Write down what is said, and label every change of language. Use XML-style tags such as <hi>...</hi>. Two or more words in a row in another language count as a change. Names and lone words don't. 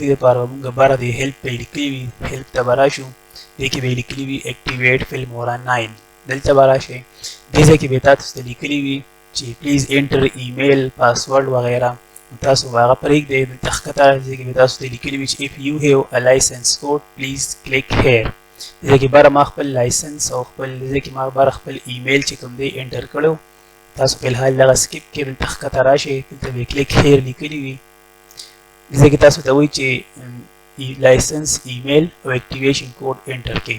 <ps>دې دپاره به موږ بره د هیلپ به یې لیکلي وي، هیلپ ته به راشو. دې کې به یې لیکلي وي اکټیویټ فلمورا 9. دلته به راشئ. دې ځای کې به تاسو ته لیکلي وي چې</ps> <en>please enter email password</en> <ps>وغیره. تاسو به هغه پرېږدئ. دلته ښکته ځای کې به تاسو ته لیکلي وي چې</ps> <en>if you have a license code please click here.</en> <ps>دې کې بره ما خپل لایسنس او خپل دې کې ما بره خپل ایمیل چې کوم دی انټر کړو. تاسو په الحال دغه سکیپ کې دلته ښکته راشئ. دلته به</ps> <en>click here</en> <ps>لیکلي وي. دې کې تاسو ته وایي چې</ps> <en>license email</en> <ps>او</ps> <en>activation code</en> <ps>انټر کړئ.</ps>